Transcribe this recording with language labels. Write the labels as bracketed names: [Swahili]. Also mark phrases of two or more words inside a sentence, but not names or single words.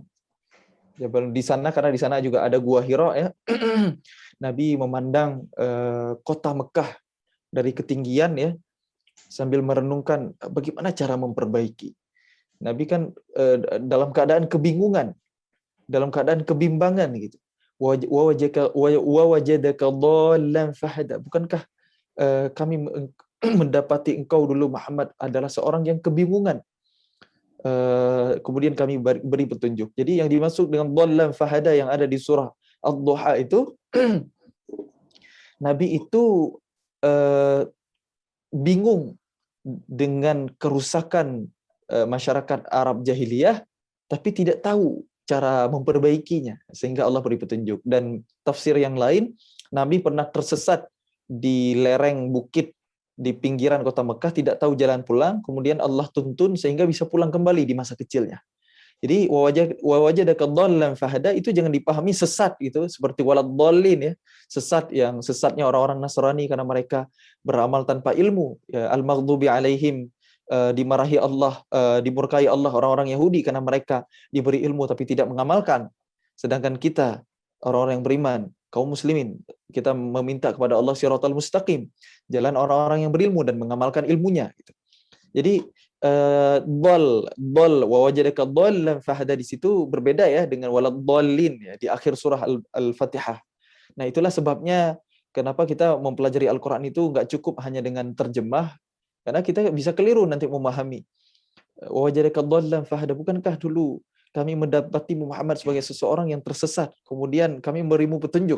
[Indonesian] Jabal di sana, karena di sana juga ada Gua Hira ya. Nabi memandang kota Mekah dari ketinggian ya, sambil merenungkan bagaimana cara memperbaiki. Nabi kan dalam keadaan kebingungan, dalam keadaan kebimbangan gitu. [Arabic] ووجدك ضالا فهدى. [Indonesian] Bukankah kami mendapati engkau dulu Muhammad adalah seorang yang kebingungan, kemudian kami beri petunjuk. Jadi yang dimaksud dengan [Arabic] ضالا فهدى [Indonesian] yang ada di surah Ad-Duha itu Nabi itu bingung dengan kerusakan masyarakat Arab jahiliyah, tapi tidak tahu cara memperbaikinya, sehingga Allah beri petunjuk. Dan tafsir yang lain, Nabi pernah tersesat di lereng bukit di pinggiran kota Mekah, tidak tahu jalan pulang, kemudian Allah tuntun sehingga bisa pulang kembali di masa kecilnya. Jadi [Arabic] ووجدك ضالا فهدى [Indonesian] itu jangan dipahami sesat gitu, seperti [Arabic] ولا الضالين [Indonesian] ya, sesatnya orang-orang Nasrani karena mereka beramal tanpa ilmu, ya, [Arabic] المغضوب عليهم, [Indonesian] dimarahi Allah, dimurkai Allah orang-orang Yahudi karena mereka diberi ilmu tapi tidak mengamalkan. Sedangkan kita orang-orang yang beriman, kaum muslimin, kita meminta kepada Allah [Arabic] الصراط المستقيم, [Indonesian] jalan orang-orang yang berilmu dan mengamalkan ilmunya gitu. Jadi [Arabic] ضال ووجدك ضالا فهدى [Indonesian] di situ berbeda ya dengan [Arabic] ولا الضالين [Indonesian] ya di akhir surah Al-Fatihah. Nah, itulah sebabnya Kenapa kita mempelajari Al-Quran itu nggak cukup hanya dengan terjemah, karena kita bisa keliru nanti memahami. [Arabic] وجدك ضالا فهدى, [Indonesian] bukankah dulu kami mendapati Muhammad sebagai seseorang yang tersesat, kemudian kami memberimu petunjuk.